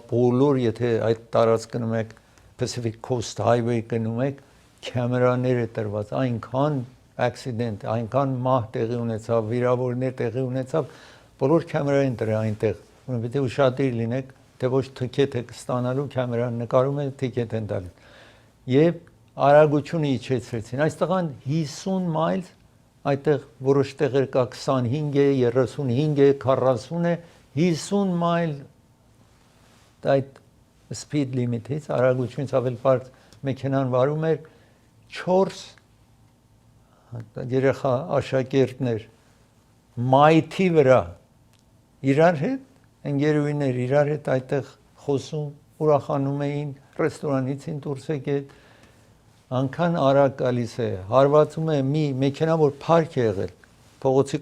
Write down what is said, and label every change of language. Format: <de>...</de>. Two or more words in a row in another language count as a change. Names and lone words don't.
<hy>բոլոր եթե այդ տարածք գնում եք Pacific Coast Highway գնում եք, կամերաներ է տրված, այնքան accident, այնքան մահ տեղի ունեցավ, վիրավորներ տեղի ունեցավ, բոլոր կամերային դրա այնտեղ, ուրեմն պետք է ուշադիր լինեք, թե ոչ թիքեթ եք ստանալու, կամերան նկարում է, թիքեթ են տալիս։ Եվ արագությունը իջեցրեցին։ Այս տղան 50 մայլ, այդտեղ որոշ տեղեր կա 25 է, 35 է, 40 է, 50 մայլ այդ</hy> <en>speed limit-</en> <hy>ից արագությունից ավել բարձր մեքենան վարում էր 4 երեխա աշակերտներ մայթի վրա իրար հետ, ընկերուհիներ իրար հետ այդտեղ խոսում, ուրախանում էին, ռեստորանից են դուրս եկել, անքան արագ գալիս է, հարվածում է մի մեքենա, որ փարք է եղել, փողոցի</hy>